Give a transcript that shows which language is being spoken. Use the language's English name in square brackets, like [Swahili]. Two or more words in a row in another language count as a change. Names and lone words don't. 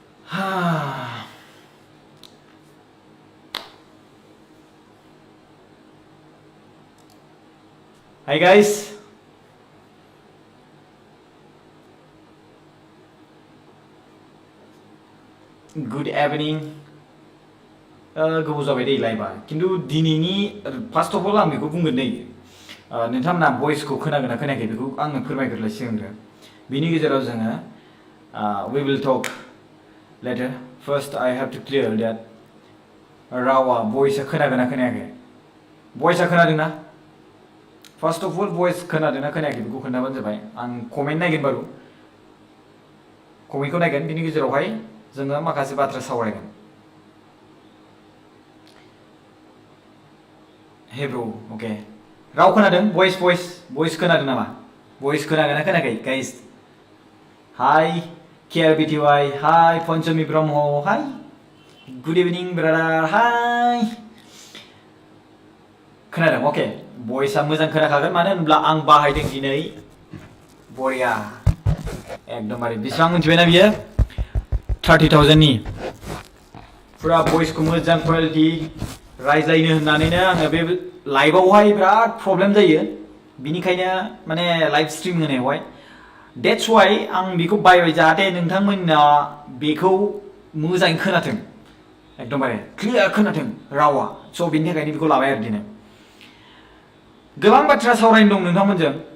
[English] Hi guys. Good evening. [Bodo] Goबाव जाबाय दे लाइभआ किन्तु दिनैनि [English] first of all [Bodo] आं बेखौ बुंगोन नै नोंथांमोना भइसखौ खोनागोन ना खोनायाखै बेखौ आंनो फोरमायग्रोलाय सिगांग्रो बिनि गेजेराव जोङो [English] we will talk later. First I have to clear that [Bodo] रावा भइसआ खोनागोन ना खोनायाखै भइसआ खोनादों ना [English] First of all [Bodo] भइस खोनादों ना खोनायाखै बेखौ खोन्थाबानो जाबाय आं कमेन्ट नायगोन बारु कमेन्टखौ नायगोन बिनि गेजेरावहाय जोङो माखासे बाथ्रा सावरायगोन [English] Hey bro, okay. [Bodo] राव खोनादों voice खोनादों नामा voice खोनागोन ना खोनायाखै [English] guys Hi KRBTY Hi Panchami Brahmo Hi Good evening brother Hi [Bodo] खोनादों okay voiceआ मोजां खोनाखागोन मानो होनब्ला आं बाहायदों दिनै बरिया एकदमबारे बेसेबां मोनथिबायना बियो 30,000 नि पुरा voiceखौ मोजां क्वालिटी रायज्लायनो होननानैनो आङो बे लाइभआवहाय बिराद प्रब्लेम जायो बिनिखायनो माने [English] live stream [Bodo] होनायावहाय [English] That's why [Bodo] आं बेखौ बायबाय जाहाथे नोंथांमोनना बेखौ मोजाङै खोनाथों एकदमबारे क्लियार खोनाथों रावा स' बेनि थाखायनो बेखौ लाबाय आरो दिनै गोबां बाथ्रा सावरायनो दं नोंथांमोनजों